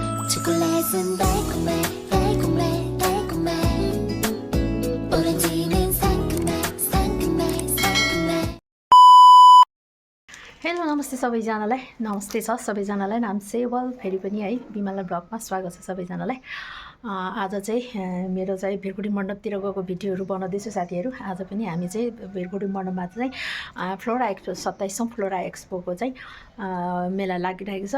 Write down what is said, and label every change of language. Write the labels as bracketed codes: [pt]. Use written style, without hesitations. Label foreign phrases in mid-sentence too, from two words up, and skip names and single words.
[ko] 초콜릿은 달콤해 달콤해 달콤해 오렌지는 상큼해 상큼해 상큼해 [ne] हेलो नमस्ते सबैजनालाई नमस्ते छ सबैजनालाई नाम सेवल फेरि पनि है बिमला ब्लगमा स्वागत छ सबैजनालाई। आज चाहिँ मेरो चाहिँ भिरकुटी मण्डपतिर गएको भिडियोहरू बनाउँदैछु साथीहरू। आज पनि हामी चाहिँ भिरकुटी मण्डपमा चाहिँ फ्लोरा एक्सपो 27औं फ्लोरा एक्सपोको चाहिँ मेला लागिरहेको छ।